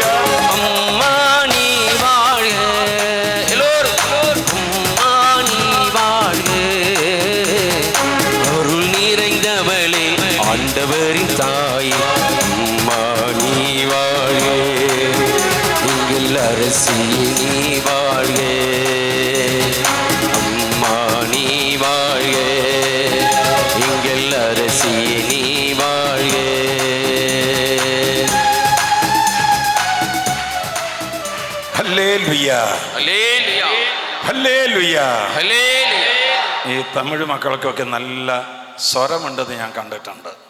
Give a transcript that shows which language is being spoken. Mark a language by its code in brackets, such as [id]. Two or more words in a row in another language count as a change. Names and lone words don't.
[ta] அம்மா நீ வாழ்க எல்லோரும் அம்மா நீ வாழ்க அருள் நிறைந்தவளே ஆண்டவரின் தாயே அம்மா நீ வாழ்க எங்கள் அரசியே நீ வாழ்க அம்மா நீ வாழ்க எங்கள் அரசியே நீ வாழ்க. [ml] ഹല്ലേലൂയ, ഹല്ലേലൂയ, ഹല്ലേലൂയ. ഹല്ലേലൂയ. ഈ തമിഴ് മക്കൾക്കൊക്കെ നല്ല സ്വരമുണ്ടെന്ന് ഞാൻ കണ്ടിട്ടുണ്ട്.